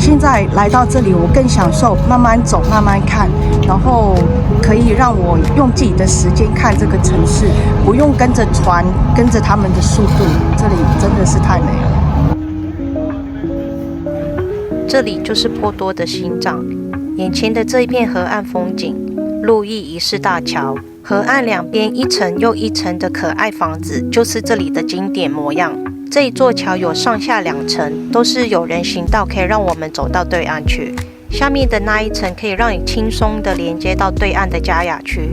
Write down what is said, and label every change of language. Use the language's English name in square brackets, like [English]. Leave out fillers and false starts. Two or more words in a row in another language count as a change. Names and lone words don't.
[Chinese] 現在來到這裡，我更享受慢慢走、慢慢看，然後可以讓我用自己的時間看這個城市，不用跟着船、跟着他們的速度。這裡真的是太美了。這裡就是波多的心臟，眼前的這一片河岸風景，路易一世大橋，河岸兩邊一層又一層的可愛房子，就是這裡的經典模樣。這一座橋有上下2層，都是有人行道，可以讓我們走到對岸去。下面的那一層可以讓你輕鬆地連接到對岸的嘉雅區。